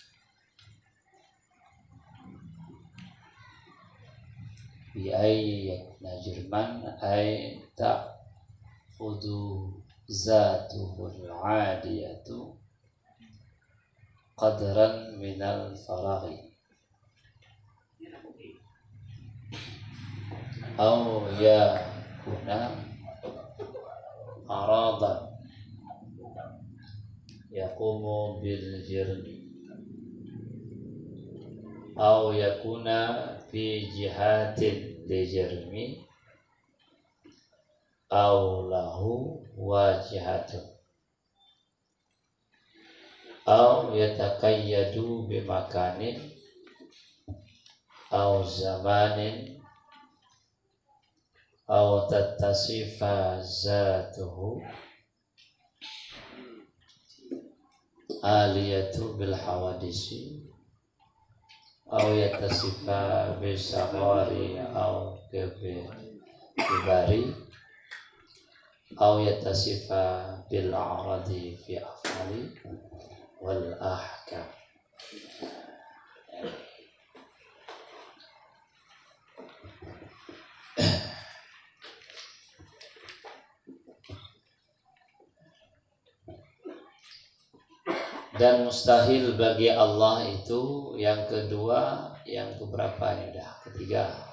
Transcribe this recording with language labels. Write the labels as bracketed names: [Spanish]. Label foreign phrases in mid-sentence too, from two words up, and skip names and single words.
[Arabic] بأن يكون جرما أي تأخذ ذاته العلية قدرا من الفراغ أو يكون عرضا يقوم بالجرم أو يكون في جهة للجرم أو له جهة أو يتقيد بمكان أو زمان أو تتصف ذاته العلية بالحوادث أو يتصف بالصغر أو الكبر أو يتصف بالأغراض في الأفعال والأحكام. [Indonesian] Dan mustahil bagi Allah itu yang kedua, yang keberapa ini udah ketiga.